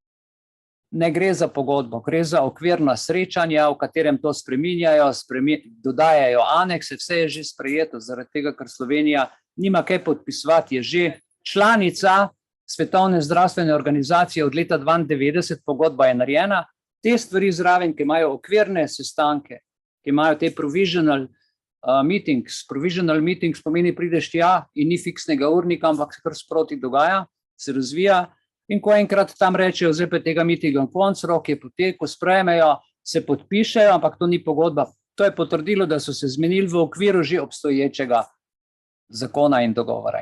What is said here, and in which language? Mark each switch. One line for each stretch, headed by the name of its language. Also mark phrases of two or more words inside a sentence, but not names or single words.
Slovenian: Ne gre za pogodbo, gre za okvirna srečanja, v katerem to spreminjajo, dodajajo anekse, vse je že sprejeto, zaradi tega, ker Slovenija nima kaj podpisovati, je že članica Svetovne zdravstvene organizacije od leta 1992, pogodba je narejena, te stvari zraven, ki imajo okvirne sestanke, ki imajo te
English: provisional meetings. Provisional meetings
Slovenian: pomeni, prideš tja in ni fiksnega urnika, ampak se kar sproti dogaja, se razvija in ko enkrat tam rečejo, zdaj pa tega meetinga konc, rok je potekel, sprejmejo, se podpišejo, ampak to ni pogodba. To je potrdilo, da so se zmenili v okviru že obstoječega zakona in dogovora.